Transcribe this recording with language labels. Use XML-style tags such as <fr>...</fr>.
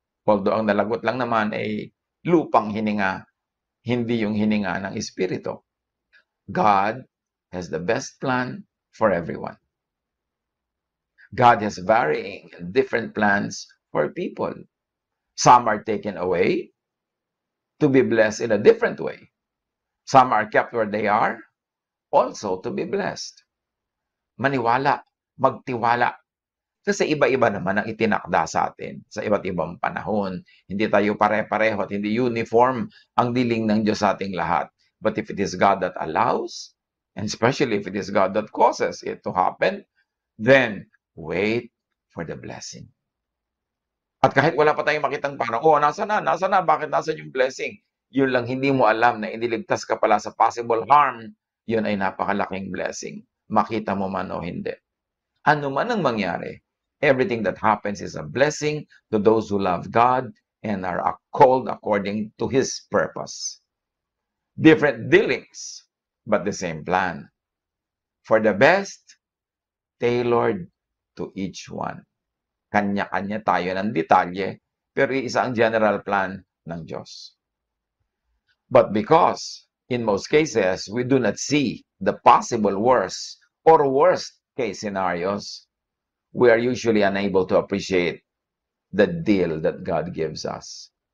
<tl>Although ang nalagot lang naman ay lupang hininga, hindi yung hininga ng Espiritu.</tl> <en>God has the best plan for everyone. God has varying and different plans for people. Some are taken away to be blessed in a different way. Some are kept where they are, also to be blessed.</en> <tl>Maniwala, magtiwala. Kasi iba-iba naman ang itinakda sa atin sa iba't ibang panahon. Hindi tayo pare-pareho at hindi uniform ang diling ng Diyos sa ating lahat.</tl> <en>But if it is God that allows, and especially if it is God that causes it to happen, then wait for the blessing.</en> <tl>At kahit wala pa tayong makitang parang, nasa na, bakit nasa yung blessing? Yun lang hindi mo alam na iniligtas ka pala sa</tl> <en>possible harm,</en> <tl>yun ay napakalaking blessing. Makita mo man o hindi. Ano man ang mangyari,</tl> <en>everything that happens is a blessing to those who love God and are called according to His purpose. Different dealings, but the same plan. For the best, tailored to each one.</en> <tl>Kanya-kanya tayo ng detalye, pero isa ang general plan ng Diyos.</tl> <en>But because, in most cases, we do not see the possible worst or worst case scenarios, we are usually unable to appreciate the deal that God gives us.</en>